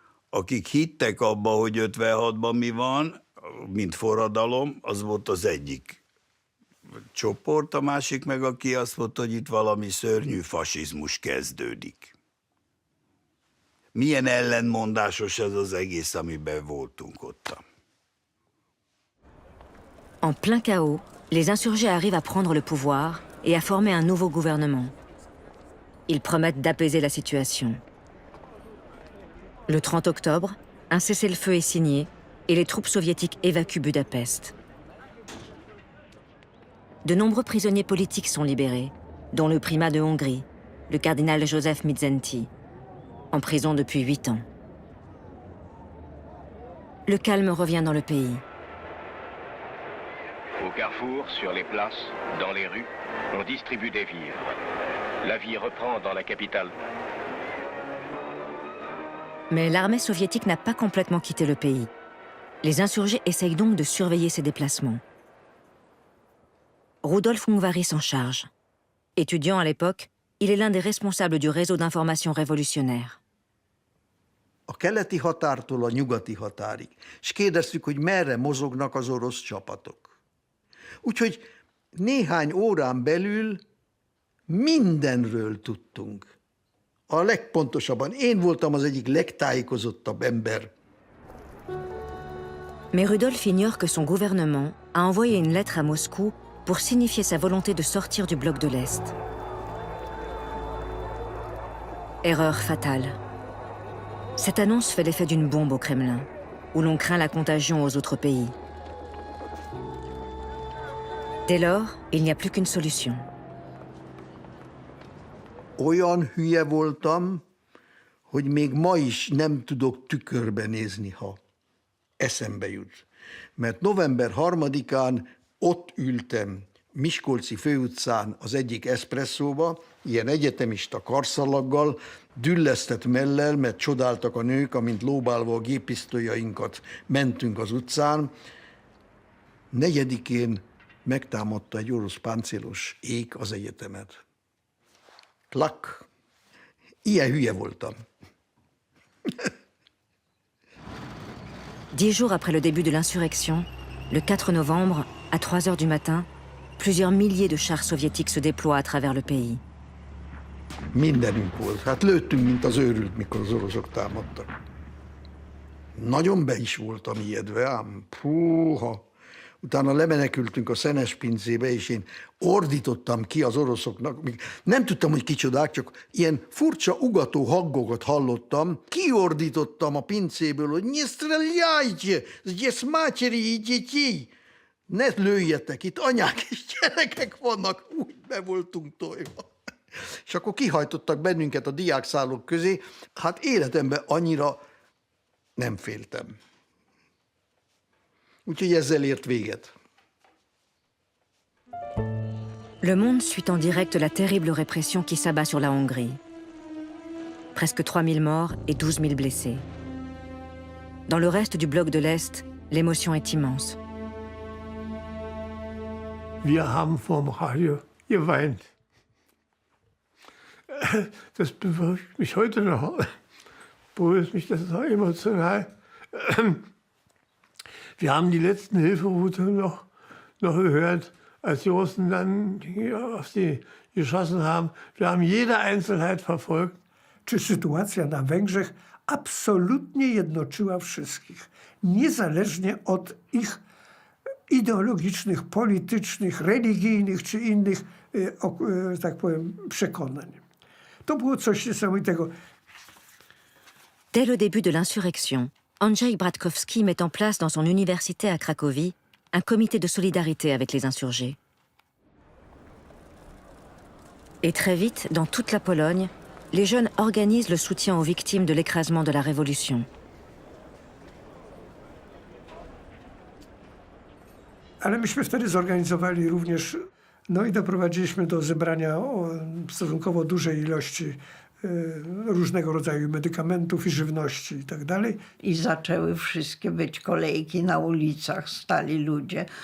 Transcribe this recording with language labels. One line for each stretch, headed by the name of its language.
Hungarian: Akik hittek abba, hogy 56-ban mi van, mint forradalom, az volt az egyik csoport, a másik meg, aki azt mondta, hogy itt valami szörnyű fasizmus kezdődik. Milyen ellenmondásos ez az egész, amiben voltunk ottan.
French: En plein chaos, les insurgés arrivent à prendre le pouvoir et à former un nouveau gouvernement. Ils promettent d'apaiser la situation. Le 30 octobre, un cessez-le-feu est signé et les troupes soviétiques évacuent Budapest. De nombreux prisonniers politiques sont libérés, dont le primat de Hongrie, le cardinal Joseph Mindszenty, en prison depuis 8 ans. Le calme revient dans le pays. Au carrefour, sur les places, dans les rues, on distribue des vivres. La vie reprend dans la capitale. Mais l'armée soviétique n'a pas complètement quitté le pays. Les insurgés essayent donc de surveiller ses déplacements. Rudolf Ungváry s'en charge. Étudiant à l'époque, il est l'un des responsables du réseau d'information révolutionnaire.
Hungarian: A keleti határtól a nyugati határig, és kérdeztük, hogy merre mozognak az orosz csapatok. Úgyhogy néhány órán belül mindenről tudtunk. A legpontosabban én voltam az egyik legtájékozottabb ember.
French: Mais Rudolf ignore que son gouvernement a envoyé une lettre à Moscou pour signifier sa volonté de sortir du bloc de l'Est. Erreur fatale. Cette annonce fait l'effet d'une bombe au Kremlin, où l'on craint la contagion aux autres pays. Dès lors, il n'y a plus qu'une solution.
Hungarian: Olyan hülye voltam, hogy még ma is nem tudok tükörbe nézni, ha eszembe jut. Mert november 3-án ott ültem Miskolci főutcán az egyik eszpresszóba, ilyen egyetemista karszalaggal, düllesztett mellel, mert csodáltak a nők, amint lóbálva a géppisztolyainkat mentünk az utcán. 4-én megtámadta egy orosz páncélos ék az egyetemet. Klak. Ilyen hülye voltam.
French: 10 jours après le début de l'insurrection, le 4 novembre, à 3 heures du matin, plusieurs milliers de chars soviétiques se déploient à travers le pays.
Hungarian: Mindenünk volt. Hát lőttünk, mint az őrült, mikor az oroszok támadtak. Nagyon be is voltam ijedve, ám puha. Utána lemenekültünk a szenes pincébe, és én ordítottam ki az oroszoknak. Nem tudtam, hogy kicsodák, csak ilyen furcsa ugató hangokat hallottam. Kiordítottam a pincéből, hogy
Russian: ne streljajte, здесь матери и детей.
Hungarian: Ne lőjetek, itt anyák és gyerekek vannak. Úgy be voltunk tojva. És akkor kihajtottak bennünket a diákszállók közé. Hát életemben annyira nem féltem. Úgyhogy ezzel ért véget.
French: Le monde suit en direct la terrible répression qui s'abat sur la Hongrie. Presque 3000 morts et 12 000 blessés. Dans le reste du bloc de l'Est, l'émotion est immense.
German: Wir haben vorm Radio geweint. Das bewirkt mich heute noch, berührt mich das noch emotional. Wir haben die letzten Hilferufe noch gehört, als die Russen dann auf sie geschossen haben. Wir haben jede Einzelheit verfolgt.
Polish: Czy sytuacja na Węgrzech absolutnie jednoczyła wszystkich, niezależnie od ich ideologicznych, politycznych, religijnych czy innych, tak powiem, przekonań. To było coś niesamowitego.
French: Dès le début de l'insurrection, Andrzej Bratkowski met en place dans son université à Cracovie un comité de solidarité avec les insurgés. Et très vite, dans toute la Pologne, les jeunes organisent le soutien aux victimes de l'écrasement de la Révolution.
Polish: Ale myśmy wtedy zorganizowali również, no i doprowadziliśmy do zebrania stosunkowo dużej ilości różnego rodzaju medykamentów i żywności i tak dalej. I zaczęły wszystkie być kolejki na ulicach, stali ludzie.